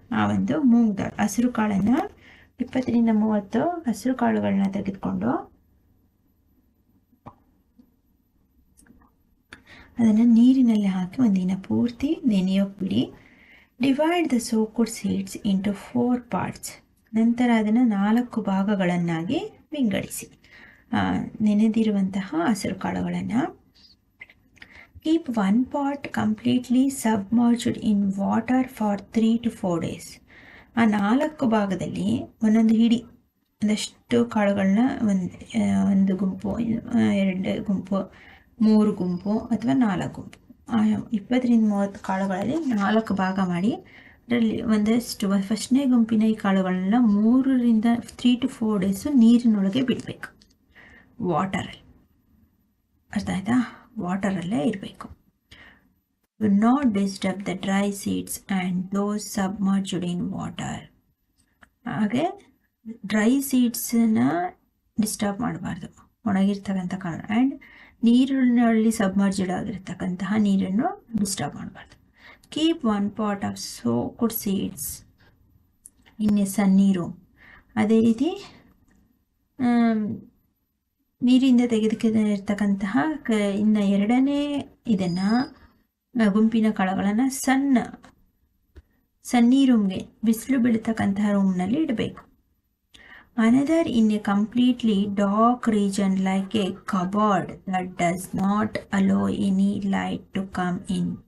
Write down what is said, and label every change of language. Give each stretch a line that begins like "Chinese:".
Kannada: ಆ ಒಂದು ಮೂಂಗ್ ದಾಲ್, ಹಸಿರು ಕಾಳನ್ನು 20 ರಿಂದ 30 ಹಸಿರು ಕಾಳುಗಳನ್ನ ತೆಗೆದುಕೊಂಡು ಅದನ್ನು ನೀರಿನಲ್ಲಿ ಹಾಕಿ ಒಂದಿನ ಪೂರ್ತಿ ನೆನೆಯೋಕೆ ಬಿಡಿ.
English: Divide the soaked seeds into 4 parts.
Kannada: ನಂತರ ಅದನ್ನು 4 ಭಾಗಗಳನ್ನಾಗಿ ವಿಂಗಡಿಸಿ. ನೆನೆದಿರುವಂತಹ ಹಸಿರು ಕಾಳುಗಳನ್ನು
English: Keep one pot completely submerged in water for 3 to 4 days.
Kannada: ಆ 4 ಭಾಗದಲ್ಲಿ ಒಂದೊಂದು ಹಿಡಿ ಒಂದಷ್ಟು ಕಾಳುಗಳನ್ನ ಒಂದು ಗುಂಪು, 2 ಗುಂಪು, 3 ಗುಂಪು ಅಥವಾ 4 ಗುಂಪು, 20-30 ಕಾಳುಗಳಲ್ಲಿ 4 ಭಾಗ ಮಾಡಿ ಅದರಲ್ಲಿ ಒಂದಷ್ಟು ಫಸ್ಟ್ನೇ ಗುಂಪಿನ ಈ ಕಾಳುಗಳನ್ನ 3 to 4 ಡೇಸು ನೀರಿನೊಳಗೆ ಬಿಡಬೇಕು. ವಾಟರಲ್ಲಿ, ಅರ್ಥ ಆಯ್ತಾ? ವಾಟರಲ್ಲೇ ಇರಬೇಕು.
English: Do not disturb the dry seeds and those submerged in water.
Kannada: ಹಾಗೆ ಡ್ರೈ ಸೀಡ್ಸನ್ನ ಡಿಸ್ಟರ್ಬ್ ಮಾಡಬಾರ್ದು, ಒಣಗಿರ್ತಕ್ಕಂಥ ಕಾಳು. ಆ್ಯಂಡ್ ನೀರಿನಲ್ಲಿ ಸಬ್ಮರ್ಜ್ಡ್ ಆಗಿರ್ತಕ್ಕಂತಹ ನೀರನ್ನು ಡಿಸ್ಟರ್ಬ್ ಮಾಡಬಾರ್ದು.
English: Keep 1 pot of soaked seeds in a sunny room.
Kannada: ಅದೇ ರೀತಿ ನೀರಿಂದ ತೆಗೆದುಕೊಂಡಿರ್ತಕ್ಕಂತಹ ಇನ್ನು 2ನೇ ಇದನ್ನು ಗುಂಪಿನ ಕಾಳುಗಳನ್ನು ಸನ್ನಿ ರೂಮ್ಗೆ, ಬಿಸಿಲು ಬೀಳ್ತಕ್ಕಂತಹ ರೂಮ್ನಲ್ಲಿ ಇಡಬೇಕು.
English: Another in a completely dark region like a cupboard that does not allow any light to come in.